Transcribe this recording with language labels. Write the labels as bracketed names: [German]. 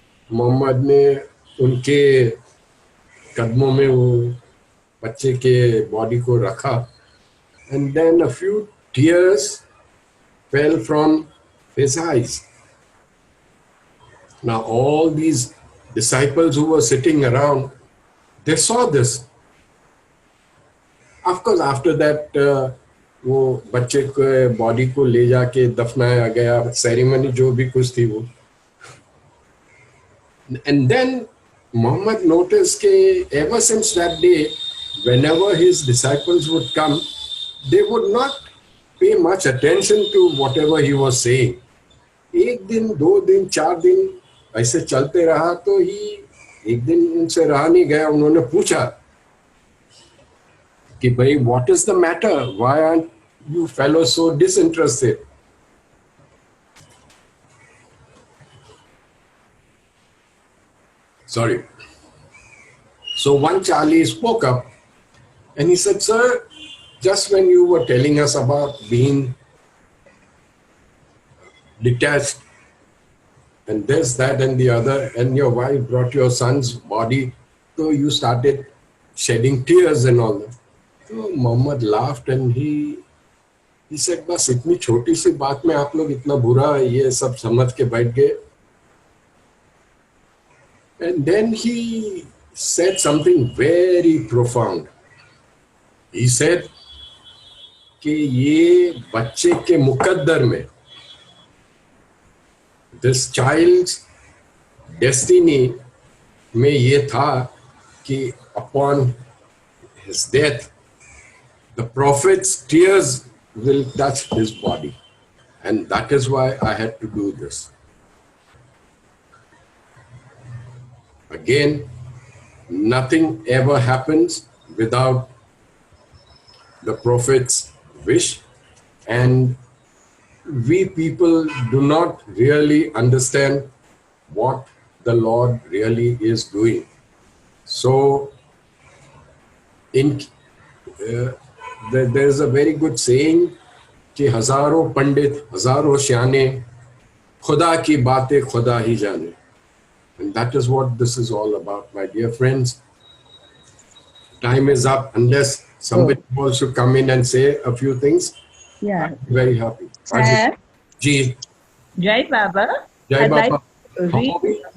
[Hindi] Muhammad ने उनके कदमों में वो बच्चे के body को रखा, [English] and then a few tears fell from his eyes. Now all these disciples who were sitting around, they saw this. Of course, after that, [Hindi] वो बच्चे के बॉडी को ले जाके दफनाया गया, सेरेमनी जो भी कुछ थी वो. [English] And then Muhammad noticed that ever since that day, whenever his disciples would come, they would not pay much attention to whatever he was saying. [Hindi] एक दिन, 2 दिन, 4 दिन ऐसे चलते रहा, तो ही एक दिन उनसे रहा नहीं गया, उन्होंने पूछा कि भाई [English] what is the matter? Why aren't you fellows so disinterested? Sorry. So one Charlie spoke up and he said, sir, just when you were telling us about being detached, and this, that, and the other, and your wife brought your son's body, so you started shedding tears and all that. So Muhammad laughed and he said, [Hindi] बस इतनी छोटी सी बात में आप लोग इतना बुरा ये सब समझ के बैठ गए. [English] And then he said something very profound. He said [Hindi] कि ये बच्चे के मुकद्दर में, [English] this child's destiny [Hindi] में ये था कि [English] upon his death, the prophet's tears will touch his body. And that is why I had to do this. Again, nothing ever happens without the prophet's wish, and we people do not really understand what the Lord really is doing. So, there is a very good saying [Hindi] कि हजारों पंडित हजारों श्याने खुदा की बातें खुदा ही जाने. [English] And that is what this is all about, my dear friends. Time is up. Unless somebody wants to come in and say a few things, Yeah. I'm very happy. Sir, [Hindi] Ji. Jai Baba. Jai [English] I'd [Hindi] Baba. [English] like to read,